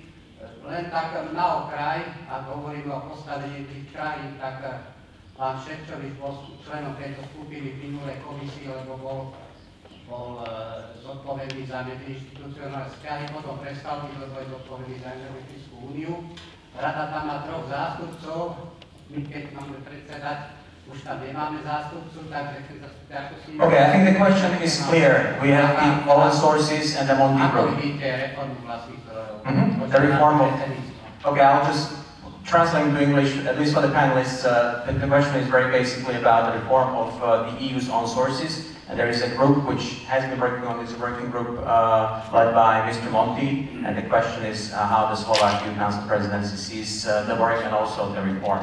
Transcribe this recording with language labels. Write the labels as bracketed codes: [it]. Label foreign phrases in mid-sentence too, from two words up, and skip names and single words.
[sk] Len tak na okraj, ak hovoríme o postavení tých krajín, tak pán Ševčovič bol členom tejto skupiny v minulej komisii, lebo bol zodpovedný za medziinštitucionálne vzťahy, potom prestal byť, lebo je zodpovedný za Energetickú úniu. Rada tam má 3 zástupcov, my keď máme predsedať, už tam nemáme zástupcu, takže chcem sa spýtať, ako s nimi... [en] Okay, I think the question is clear. We have the oil sources and the Monti group. [sk] Ako vidíte reformu vlastných zdrojov? [en] The reform of... Okay, I'll just translate into English, at least for the panelists. The question is very basically about the reform of the EU's own sources. And there is a group which has been working on this working group led by Mr. Monti. And the question is how the Slovak Council presidency sees the work and also the reform.